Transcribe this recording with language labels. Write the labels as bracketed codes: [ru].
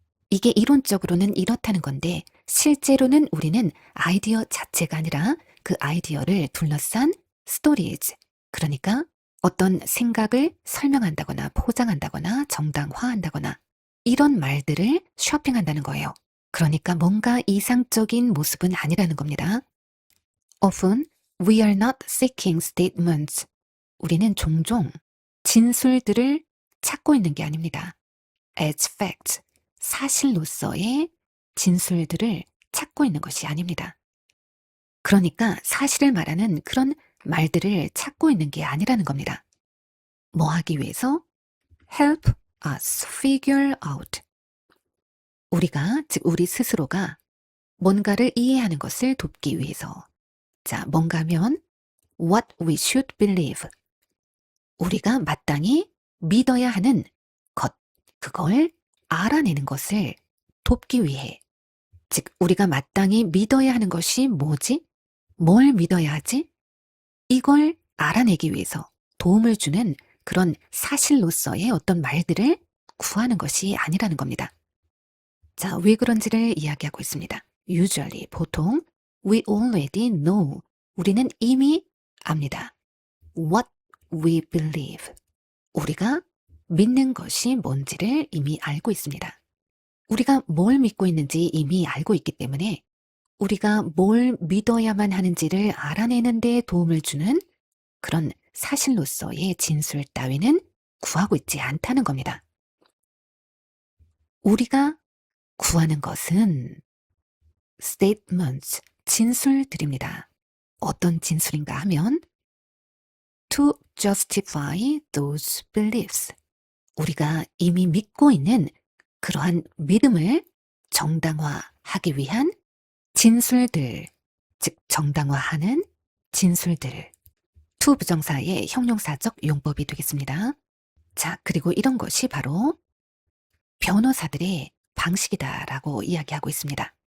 [ko] 이게 이론적으로는 이렇다는 건데 실제로는 우리는 아이디어 자체가 아니라 그 아이디어를 둘러싼 스토리즈, 그러니까 어떤 생각을 설명한다거나 포장한다거나 정당화한다거나 이런 말들을 쇼핑한다는 거예요. 그러니까 뭔가 이상적인 모습은 아니라는 겁니다. [en] Often we are not seeking statements. [ko] 우리는 종종 진술들을 찾고 있는 게 아닙니다. [en] As facts. [ko] 사실로서의 진술들을 찾고 있는 것이 아닙니다. 그러니까 사실을 말하는 그런 말들을 찾고 있는 게 아니라는 겁니다. 뭐 하기 위해서? [en] help us figure out. [ko] 우리가, 즉 우리 스스로가 뭔가를 이해하는 것을 돕기 위해서. 자, 뭔가면 [en] what we should believe. [ko] 우리가 마땅히 믿어야 하는 것, 그걸 알아내는 것을 돕기 위해. 즉, 우리가 마땅히 믿어야 하는 것이 뭐지? 뭘 믿어야 하지? 이걸 알아내기 위해서 도움을 주는 그런 사실로서의 어떤 말들을 구하는 것이 아니라는 겁니다. 자, 왜 그런지를 이야기하고 있습니다. [en] Usually, 보통 we already know. [ko] 우리는 이미 압니다. [en] What we believe. [ko] 우리가 믿는 것이 뭔지를 이미 알고 있습니다. 우리가 뭘 믿고 있는지 이미 알고 있기 때문에 우리가 뭘 믿어야만 하는지를 알아내는 데 도움을 주는 그런 사실로서의 진술 따위는 구하고 있지 않다는 겁니다. 우리가 구하는 것은 statements, 진술들입니다. 어떤 진술인가 하면 [en] to justify those beliefs. [ko] 우리가 이미 믿고 있는 그러한 믿음을 정당화하기 위한 진술들, 즉 정당화하는 진술들. to 부정사의 형용사적 용법이 되겠습니다. 자, 그리고 이런 것이 바로 변호사들의 방식이다라고 이야기하고 있습니다.